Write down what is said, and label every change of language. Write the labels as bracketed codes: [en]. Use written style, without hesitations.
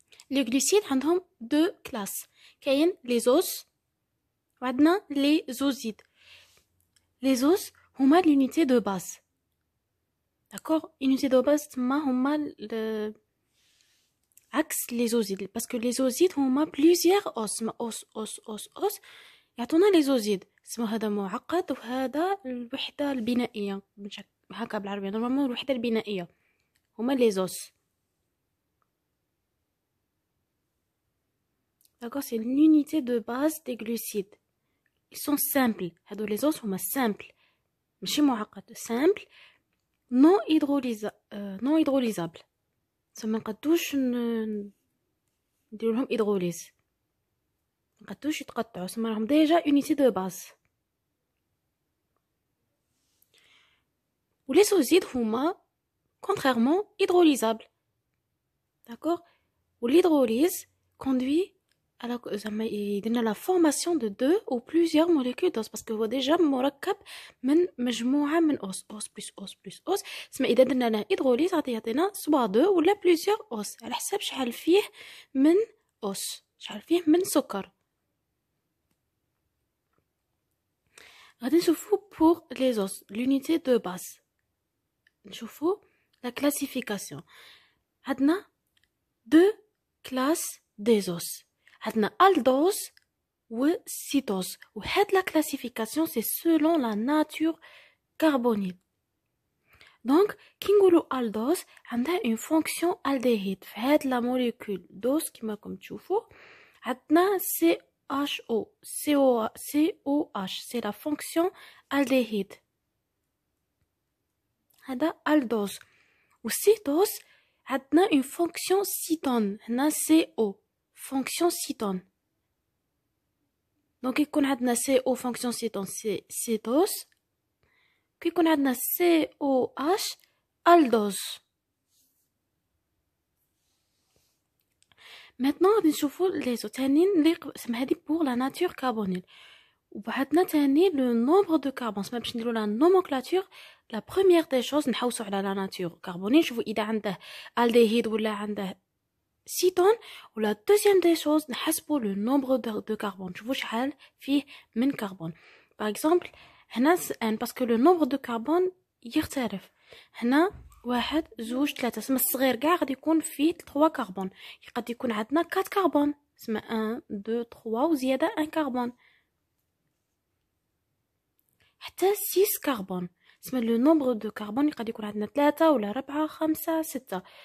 [fr] Les glucides ont deux classes. كاين les os وعندنا les osides. Les os هما l'unité de base. D'accord? Unité de base هما عكس les osides parce que les osides هما plusieurs os. os يعطونا les osides. [ar] اسمه هذا معقد وهذا الوحدة البنائية هكا بالعربية نورمالمون الوحدة البنائية هما [fr] les os. D'accord, c'est l'unité de base des glucides. Ils sont simples. [ar] هادو [fr] les os هما simples. [ar] ماشي معقد. [fr] Simple. Non hydrolysable. [ar] ما نقدوش نديرو لهم hydrolyse. ما نقدوش يتقطعوا. سما راهم ديجا unité de base. [fr] و les osides هما contrairement hydrolysables. D'accord? و l'hydrolyse conduit à la formation de deux ou plusieurs molécules d'os parce que هو déjà مركب من مجموعة من os plus os [ar] سما إذا درنا له [fr] hydrolyse غادي يعطينا سوا دو ولا plusieurs os على حساب شحال فيه من os شحال فيه من سكر. غادي نشوفو pour les os l'unité de base. نشوفو la classification. عندنا deux classes des os. عندنا aldose و cétose. وهاد la classification c'est selon la nature carbonique. Donc كي نقولو aldose عندها une fonction aldéhyde. في هاد la molécule d'os [ar] كيما راكم تشوفوا عندنا [fr] CHO COH c'est la fonction aldéhyde. هذا aldose. و cétose عندنا une fonction cétone. هنا CO fonction cétone. Donc يكون عندنا CO fonction cétone c'est cétose. [ar] كي يكون عندنا COH aldose. Maintenant غادي نشوفو لي زو تانيين اللي سما هادي pour la nature carbonyl. [fr] وبعدنا تاني le nombre de carbone. سما باش نديرو لا nomenclature la première des choses [ar] نحوسو على [fr] la nature carbonyl نشوفو إذا عنده aldéhyde ولا عنده cétone. و la deuxième des choses نحسبو le nombre de carbone نشوفو شحال فيه من كربون. par exemple هنا parce que le nombre de carbone يختلف. [ar] هنا واحد زوج ثلاثة سما الصغير كاع غادي يكون فيه 3 كربون. قد يكون عندنا 4 كربون سما 1 2 3 وزيادة 1 كربون حتى 6 كربون سما لو نومبر دو كربون قد يكون عندنا 3 ولا 4 5 6.